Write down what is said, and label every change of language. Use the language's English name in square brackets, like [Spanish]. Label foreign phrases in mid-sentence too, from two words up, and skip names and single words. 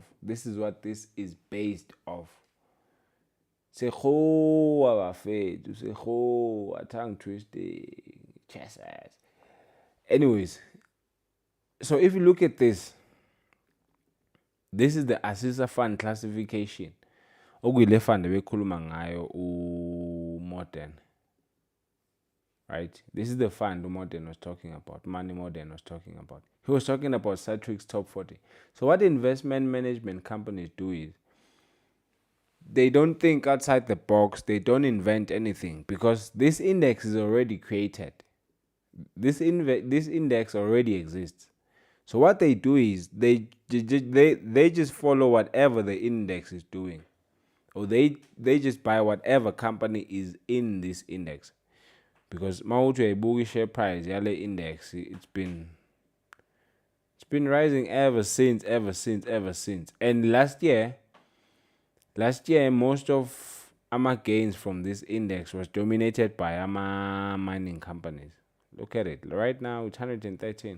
[English] This is what this is based off. Tongue twisting, chest ass. Anyways, so if you look at this is the ASISA fund classification. [Zulu] Okuyile fund bekhuluma ngayo uModern. [English] Right? This is the fund Modern was talking about. Money Modern was talking about. He was talking about Satrix Top 40. So what investment management companies do is they don't think outside the box. They don't invent anything because this index is already created. This index already exists. So what they do is they just follow whatever the index is doing, or they just buy whatever company is in this index. Because [Zulu] mawuthi uyayibuka [English] share price yale index, it's been rising ever since. And last year most of AMA gains from this index was dominated by AMA mining companies. Look at it. Right now it's 113.